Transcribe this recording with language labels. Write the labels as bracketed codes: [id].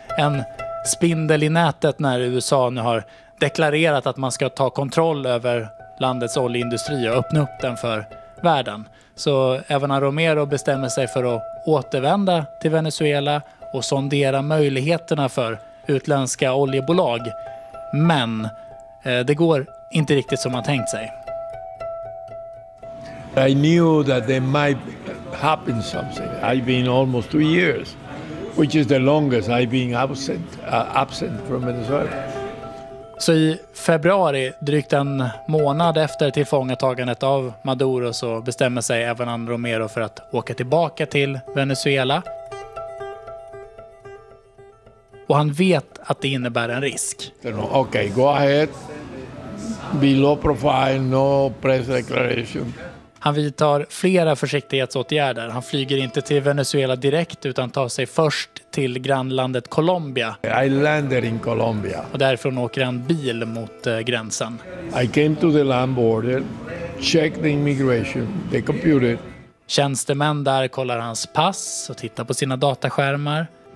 [sv] En spindel i nätet när USA nu har deklarerat att man ska ta kontroll över landets oljeindustri och öppna upp den för världen. Så Evanan Romero bestämmer sig för att återvända till Venezuela och sondera möjligheterna för utländska oljebolag. Men det går inte riktigt som man tänkt sig. [en] I knew that there might happen something. I've been almost 2 years, which is the longest I've been absent from Venezuela. [sv] Så i februari, drygt en månad efter tillfångatagandet av Maduro, så bestämmer sig Evanan Romero för att åka tillbaka till Venezuela. Och han vet att det innebär en risk. [en] Okay, go ahead. Be low profile, no press declaration. [sv] Han vidtar flera försiktighetsåtgärder. Han flyger inte till Venezuela direkt utan tar sig först till grannlandet Colombia. [en] I landed in Colombia. [sv] Och därifrån åker han bil mot gränsen. [en] I came to the land border, checked the immigration, the computer. [sv] Tjänstemän där kollar hans pass och tittar på sina dataskärmar.